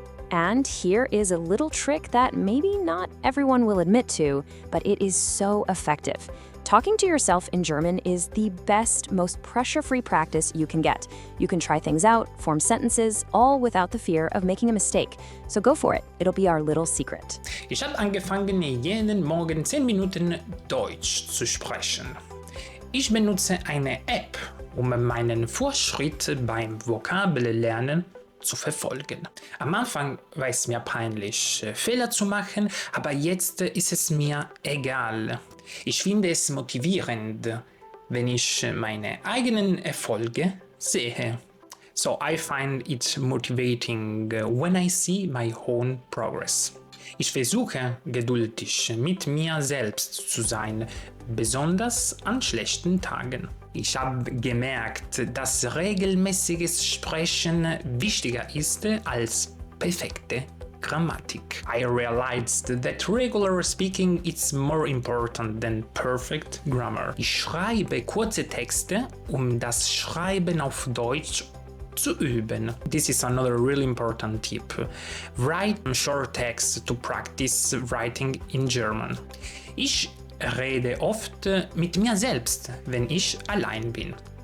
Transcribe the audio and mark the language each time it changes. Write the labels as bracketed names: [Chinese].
[English] And here is a little trick that maybe not everyone will admit to, but it is so effective. Talking to yourself in German is the best, most pressure-free practice you can get. You can try things out, form sentences, all without the fear of making a mistake. So go for it. It'll be our little secret. [German] Ich habe angefangen, jeden Morgen 10 Minuten Deutsch zu sprechen. Ich benutze eine App, um meinen Fortschritt beim Vokabellernen zu verfolgen. Am Anfang war es mir peinlich, Fehler zu machen, aber jetzt ist es mir egal. Ich finde es motivierend, wenn ich meine eigenen Erfolge sehe. [English] So I find it motivating when I see my own progress. [German] Ich versuche geduldig mit mir selbst zu sein, besonders an schlechten Tagen. Ich habe gemerkt, dass regelmäßiges Sprechen wichtiger ist als perfekte Grammatik. [English] I realized that regular speaking is more important than perfect grammar. [German] Ich schreibe kurze Texte, um das Schreiben auf Deutsch zu üben. [English] This is another really important tip. Write short text to practice writing in German. [German] Ich rede oft mit mir selbst, wenn ich allein bin.